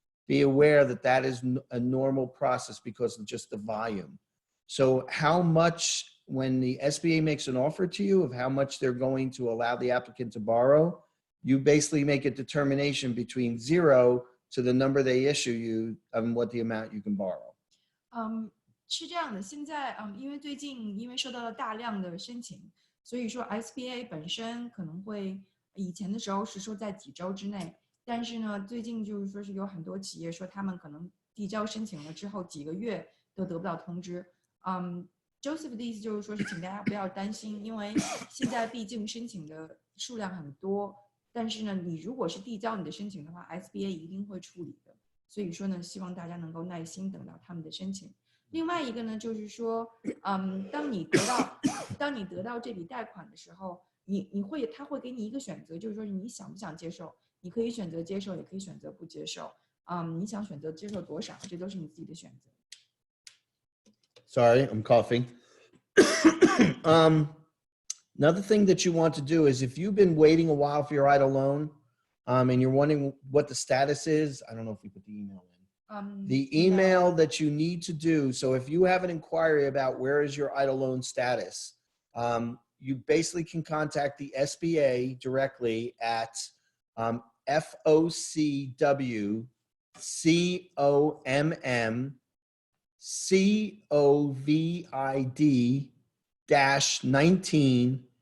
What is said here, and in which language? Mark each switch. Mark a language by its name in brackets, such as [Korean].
[English] Be aware that that is a normal process because of just the volume. So how much, when the SBA makes an offer to you of how much they're going to allow the applicant to borrow, you basically make a determination between 0 to the number they issue you and what the amount you can borrow. [Chinese] 是这样的，现在因为最近因为受到了大量的申请，所以说 SBA 本身可能会以前的时候是说在几周之内，但是呢，最近就是说是有很多企业说他们可能递交申请了之后几个月都得不到通知。 Joseph 的意思就是说是请大家不要担心，因为现在毕竟申请的数量很多，但是呢，你如果是递交你的申请的话 ，SBA 一定会处理的。所以说呢，希望大家能够耐心等到他们的申请。另外一个呢，就是说，当你得到这笔贷款的时候，他会给你一个选择，就是说你想不想接受，你可以选择接受，也可以选择不接受。你想选择接受多少，这都是你自己的选择。 [English] Sorry, I'm coughing. Another thing that you want to do is if you've been waiting a while for your EIDL loan, and you're wondering what the status is, I don't know if we put the email in. The email that you need to do, so if you have an inquiry about where is your EIDL loan status, you basically can contact the SBA directly at FOCWCOMMCOVID-19